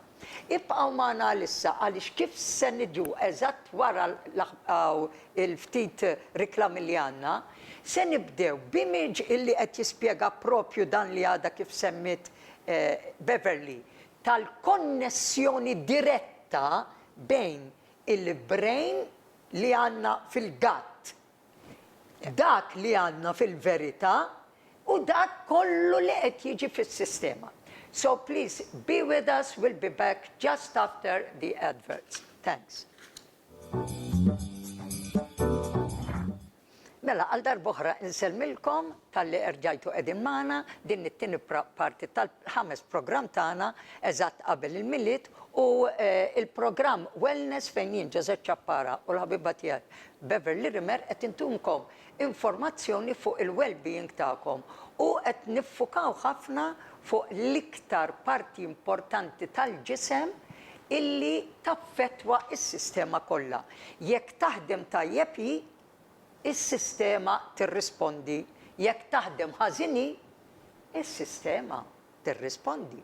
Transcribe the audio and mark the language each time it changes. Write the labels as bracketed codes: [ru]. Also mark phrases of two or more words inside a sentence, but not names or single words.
[mt] Ibqgħu magħna issa għaliex kif se niġu eżatt wara il-ftit riklami li għandna, se nibdew b'image illi qed jispjega proprju dan li għadha kif semmit Beverley tal-konnessjoni diretta bejn il-brain li għandna fil-gatt, dak li għandna fil-verità u dak kollu li qed jiġi fis-sistema. [en] So please be with us. We'll be back just after the adverts. Thanks. [mt] Mela, għal darbohra inselmilkom tal-li erġajtu qegħdin magħna din it-tieni parti tal-5 programm tagħna eżatt qabel il-miliet u il-programm Wellness fejn jien Ġeżet Ċappara u l-ħabiba tiegħek Beverley Rimer qed intuhomkom informazzjoni fuq il-well-being tagħkom u qed niffukaw ħafna fuq l-iktar parti importanti tal-ġisem illi taffettwa is-sistema kollha. Jekk taħdem tajjeb is-sistema tirrispondi, jekk taħdem ħażini, is-sistema tirrispondi.